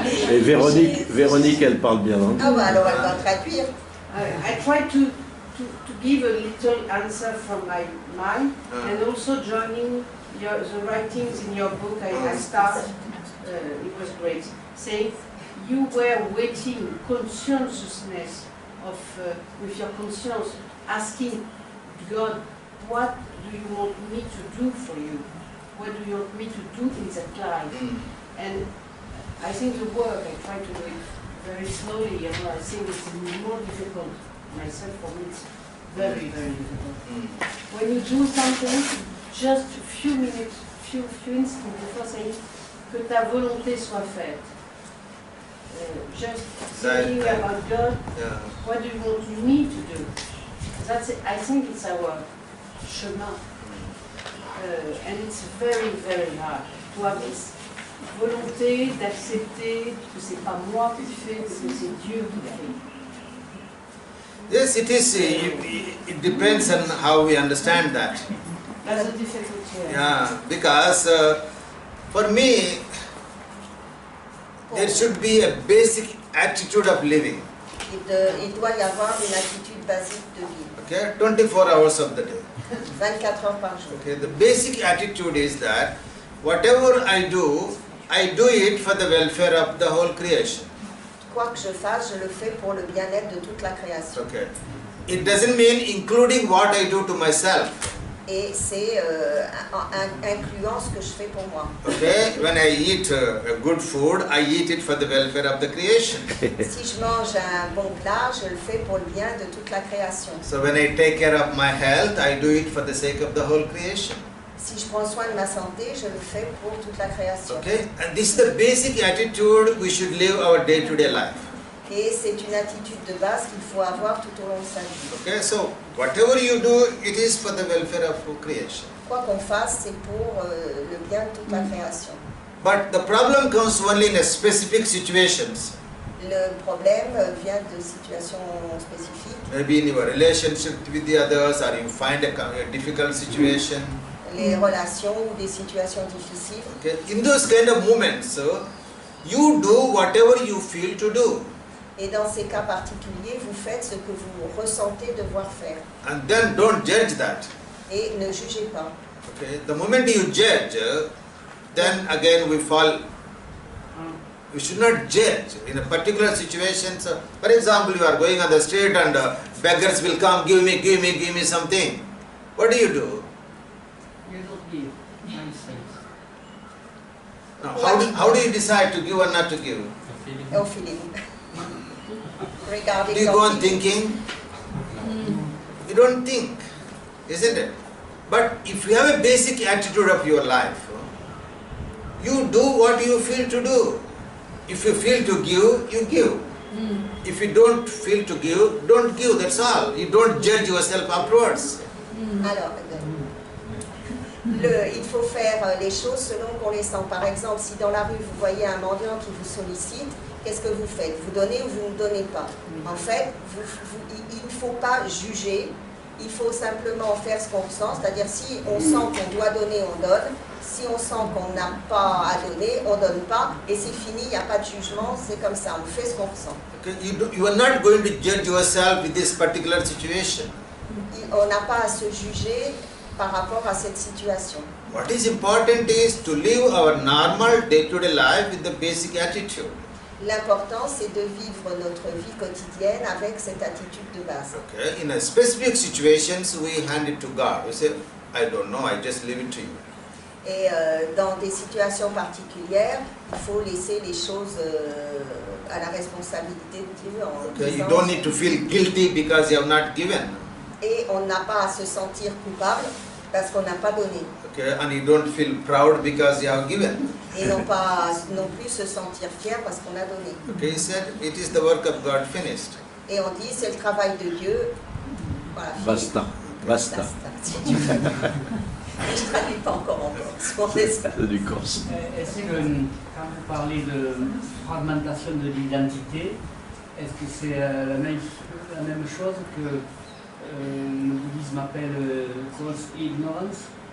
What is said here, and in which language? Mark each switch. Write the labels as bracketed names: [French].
[French] Et Véronique, elle parle bien l'anglais. Ah bah alors elle va traduire. [English] I tried to give a little answer from my mind, and also joining the writings in your book. I started, it was great, saying you were waiting consciousness of with your conscience, asking God, what do you want me to do for you? What do you want me to do in that life? And I think the work, I try to do it very slowly, and I think it's more difficult myself. For me, it's very, very difficult. When you do something, just a few minutes, few instants before saying [French] que ta volonté soit faite. [English] Just thinking about God, what do you want me to do? That's it. I think it's our chemin. And it's very, very hard to have this [French] volonté d'accepter que c'est pas moi qui fais, que c'est Dieu qui fait. [English] Yes, it is. It depends on how we understand that. That's a difficulty. Yeah, because for me, there should be a basic attitude of living. [French] Il doit y avoir une attitude basique de vie. [English] Okay, 24 hours of the day. [French] 24 heures par jour. [English] Okay, the basic attitude is that whatever I do it for the welfare of the whole creation. [French] Quoi que je fasse, je le fais pour le bien-être de toute la création. [English] Okay, it doesn't mean including what I do to myself. [French] Et c'est incluant ce que je fais pour moi. [English] Okay, when I eat good food, I eat it for the welfare of the creation. [French] Si je mange un bon plat, je le fais pour le bien de toute la création. [English] So when I take care of my health, I do it for the sake of the whole creation. [French] Si je prends soin de ma santé, je le fais pour toute la création. [English] Okay, and this is the basic attitude we should live our day-to-day life. [French] Et c'est une attitude de base qu'il faut avoir tout au long de sa vie. [English] Okay, so whatever you do, it is for the welfare of creation. [French] Quoi qu'on fasse, c'est pour le bien de toute la création. [English] But the problem comes only in a specific situations. [French] Le problème vient de situations spécifiques. [English] Maybe in your relationship with the others, or you find a difficult situation. [French] Les relations ou des situations difficiles. [English] Okay, in those kind of moments, you do whatever you feel to do. [French] Et dans ces cas particuliers, vous faites ce que vous ressentez devoir faire. [English] And then don't judge that. [French] Et ne jugez pas. [English] Okay, the moment you judge, then again we fall We should not judge in a particular situation. So, for example, you are going on the street and beggars will come, give me something. What do? You don't give. Now, how do you decide to give or not to give? [French] Au feeling. [English] Regarding Do you go on feeling. thinking? You don't think, isn't it? But if you have a basic attitude of your life, you do what you feel to do. If you feel to give, you give. If you don't feel to give, don't give, that's all. You don't judge yourself afterwards. [French] Alors, il faut faire les choses selon qu'on les sent. Par exemple, si dans la rue vous voyez un mendiant qui vous sollicite, qu'est-ce que vous faites? Vous donnez ou vous ne donnez pas? En fait, il ne faut pas juger, il faut simplement faire ce qu'on ressent, c'est-à-dire si on sent qu'on doit donner, on donne. Si on sent qu'on n'a pas à donner, on ne donne pas, et c'est fini, il n'y a pas de jugement, c'est comme ça, on fait ce qu'on ressent. [English] Okay? You are not going to judge yourself with this particular situation. [French] On n'a pas à se juger par rapport à cette situation. [English] What is important is to live our normal day-to-day life with the basic attitude. [French] L'important, c'est de vivre notre vie quotidienne avec cette attitude de base. [English] Okay? In a specific situations, we hand it to God. We say, I don't know, I just leave it to you. [French] Et dans des situations particulières, il faut laisser les choses à la responsabilité de Dieu. [English] Okay? You don't need to feel guilty because you have not given. [French] Et on n'a pas à se sentir coupable parce qu'on n'a pas donné. [English] Okay? And you don't feel proud because you have given. [French] Et non pas non plus se sentir fier parce qu'on a donné. [English] Okay? He said, it is the work of God finished. [French] Et on dit, c'est le travail de Dieu. Voilà, Basta. Basta. Si tu veux. Je ne traduis pas encore en corse, j'espère. C'est du corse. Est-ce que quand vous parlez de fragmentation de l'identité, est-ce que c'est la même chose que le bouddhisme appelle cause ignorance?